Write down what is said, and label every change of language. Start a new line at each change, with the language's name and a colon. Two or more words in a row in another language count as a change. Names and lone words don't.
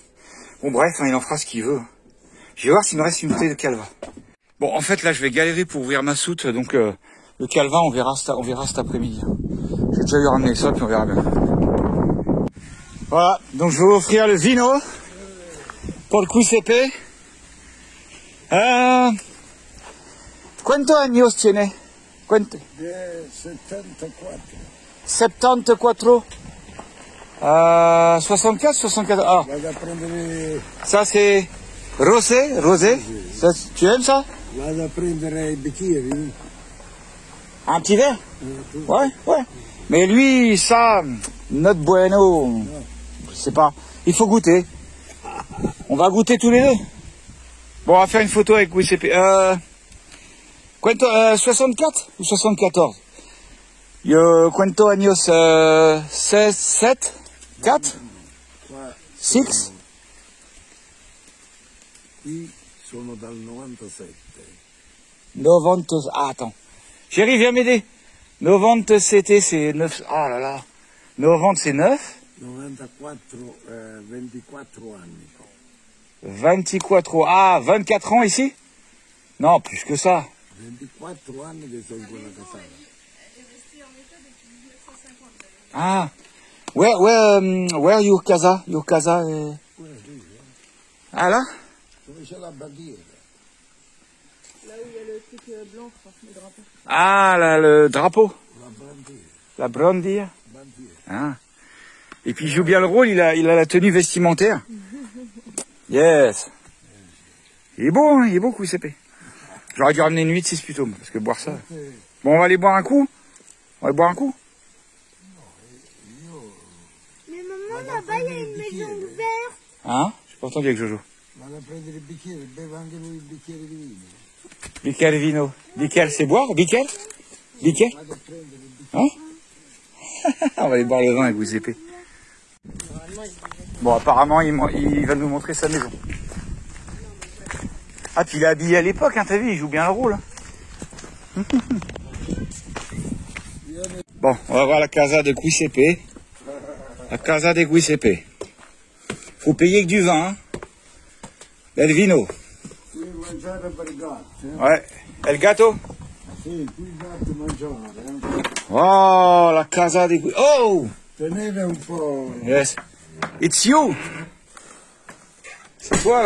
French: Bon bref, hein, il en fera ce qu'il veut. Je vais voir s'il me reste une bouteille de Calva. Bon en fait là je vais galérer pour ouvrir ma soute, donc le Calva on verra cet après-midi. J'ai déjà eu ramener ça, puis on verra bien. Voilà, donc je vais vous offrir le vino pour le QCP.
Spanish: Quanto años tiene? Quanto? 74. 74. 64, 64. Ah.
French: Ça c'est rosé. Ça, tu aimes ça?
Italian: Vado a prendere i bicchieri.
French: Un petit verre? Ouais. Mais lui, ça, not bueno. Je sais pas. Il faut goûter. va goûter tous les deux. Bon, on va faire une photo avec Giuseppe. 64 ou 74?
Spanish: Cuántos años? 16, 7, 4, 6?
Italian: Qui sono dal 97. 90.
French: Ah, attends. Chérie, viens m'aider. 97, c'est 9. Ah là là. 90, c'est 9.
Italian: 94, 24 anni.
French: 24. Ah, 24 ans ici? Non, plus que ça.
Italian: 24 anni che sono in quella casata.
English: Ah. Where your casa? Your casa?
French: Ah là?
Italian: Dove c'è la bandiera?
French: Là où il y a le truc blanc, je crois, le drapeau. Ah, là, le drapeau.
Italian: La bandiera. La brandia. Bandiera. Ah.
French: Et puis il joue bien le rôle, il a la tenue vestimentaire.
English: Yes.
French: Il est beau, hein, il est beau, Giuseppe. J'aurais dû ramener une 8-6 plutôt, parce que boire ça. Bon, on va aller boire un coup? On va boire un coup? Mais maman, là-bas, il y a une maison ouverte. Hein? J'ai pas entendu avec Jojo.
Italian: Vado a prendere il bicchiere, beve anche lui il bicchiere di vino. Bicchiere vino. Bicchiere,
French: c'est boire?
Italian: Bicchiere? Bicchiere? Vado a prendere il bicchiere.
French: Hein? On va aller boire le vin avec Giuseppe. Bon, apparemment, il va nous montrer sa maison. Ah, puis il est habillé à l'époque, hein, t'as vu, il joue bien le rôle. Hein. Bon, on va voir la casa de Giuseppe. La casa de Giuseppe. Faut payer que du vin, hein.
Italian: Del vino. Qui mangiare per il gatto.
Spanish: Ouais. El gato?
Italian: Sì, qui il gatto mangiare.
French: Oh, la casa de Giuseppe. Oh!
Italian: Tenere un po'.
English: Yes. It's you.
French: C'est toi, là.